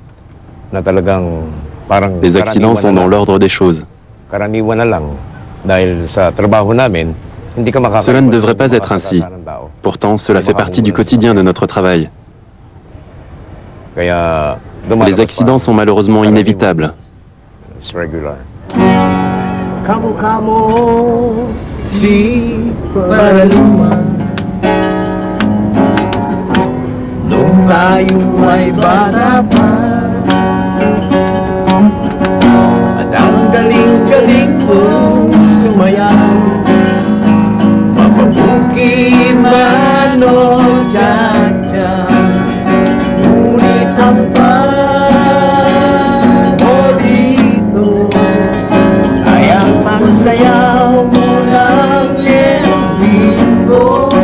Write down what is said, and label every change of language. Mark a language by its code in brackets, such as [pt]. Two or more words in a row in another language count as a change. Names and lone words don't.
[fr] Les accidents sont dans l'ordre des choses. Cela ne devrait pas être ainsi. Pourtant, cela fait partie du quotidien de notre travail. Les accidents sont malheureusement inévitables. [tl] Nung tayo ay bata pa, at ang galing-galing mong sumayaw, mapabuki man o tiyatya, ngunit ang paborito ay ang pagsayaw mo ng lembing.